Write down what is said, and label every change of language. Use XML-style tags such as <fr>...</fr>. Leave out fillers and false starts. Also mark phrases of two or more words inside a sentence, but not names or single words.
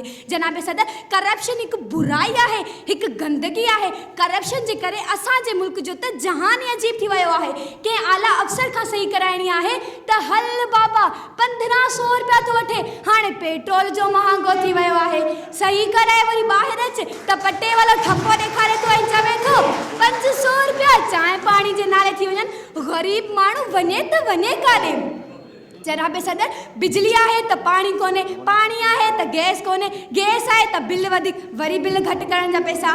<ur>جناب صدر کرپشن ایک برائی ہے، ایک گندگی ہے.</ur> <sd>کرپشن جے کرے اساں جے ملک جو تے جہان ہی عجیب تھی ویو ہے کہ اعلی افسر کھا صحیح کرائنی ہے تے ہل بابا 1500 روپیا تو وٹھے، ہانے پیٹرول جو مہانگو تھی ویو ہے. صحیح کرائے وری باہر اچ تے پٹے والا ٹھپو ॾेखारे تو ऐं चवे थो 500 रुपया चांहि पाणी जे नाले थी वञनि. ग़रीब माण्हू वञे त वञे काॾे. जनाब सदर बिजली आहे त पाणी कोन्हे, पाणी आहे त गैस कोन्हे, गैस आहे त बिल वधीक, वरी बिल घटि करण जा पैसा.</sd>